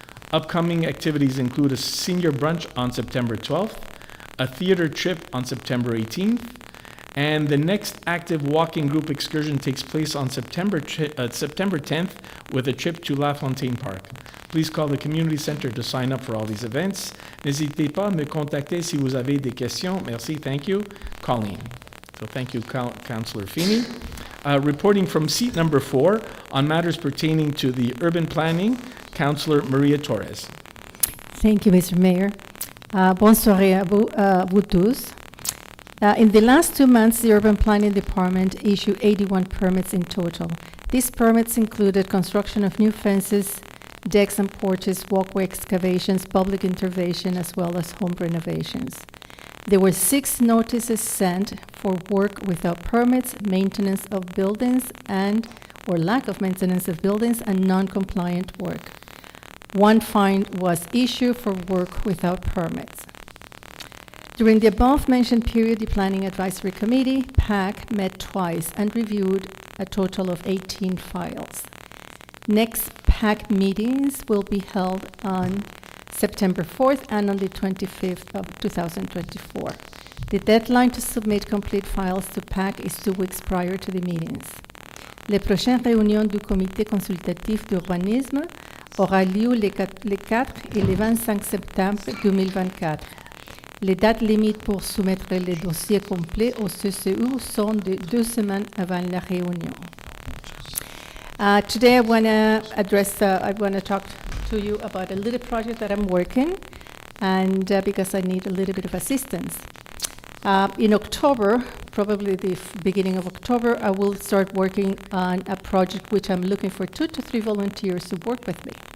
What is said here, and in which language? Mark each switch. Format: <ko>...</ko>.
<en>Upcoming activities include a senior brunch on September 12th, a theater trip on September 18th, and the next active walking group excursion takes place on September 10th with a trip to La Fontaine Park. Please call the Community Center to sign up for all these events.</en> <fr>N'hésitez pas à me contacter si vous avez des questions. Merci,</fr> <en>thank you. Colleen. So thank you, Councillor Feeney. Reporting from seat number 4 on matters pertaining to the urban planning, Councillor Maria Torres. Thank you, Mr. Mayor.</en> <fr>Bonne soirée à vous tous.</fr> <en>In the last 2 months, the Urban Planning Department issued 81 permits in total. These permits included construction of new fences, decks and porches, walkway excavations, public intervention, as well as home renovations. There were 6 notices sent for work without permits, maintenance of buildings, or lack of maintenance of buildings, and non-compliant work. 1 fine was issued for work without permits. During the above-mentioned period, the Planning Advisory Committee, PAC, met twice and reviewed a total of 18 files. Next PAC meetings will be held on September 4th and on the 25th of 2024. The deadline to submit complete files to PAC is 2 weeks prior to the meetings.</en> <fr>Les prochaines réunions du comité consultatif d'urbanisme aura lieu les 4 et les 25 septembre 2024. Les dates limites pour soumettre les dossiers complets au CCU sont de 2 semaines avant la réunion.</fr> <en>Today I want to talk to you about a little project that I'm working, and because I need a little bit of assistance. In October, probably the beginning of October, I will start working on a project which I'm looking for 2 to 3 volunteers to work with me.</en>